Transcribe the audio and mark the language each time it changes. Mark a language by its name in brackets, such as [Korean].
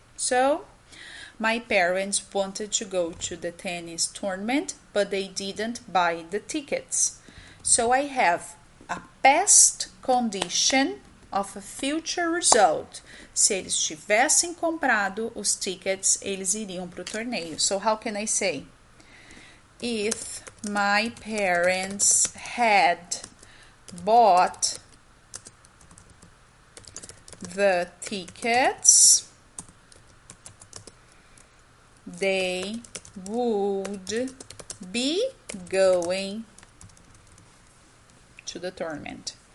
[English] So, my parents wanted to go to the tennis tournament, but they didn't buy the tickets. So I have a past condition of a future result. [Portuguese] Se eles tivessem comprado os tickets, eles iriam para o torneio. [English] So how can I say? If my parents had bought the tickets, they would be going to the tournament.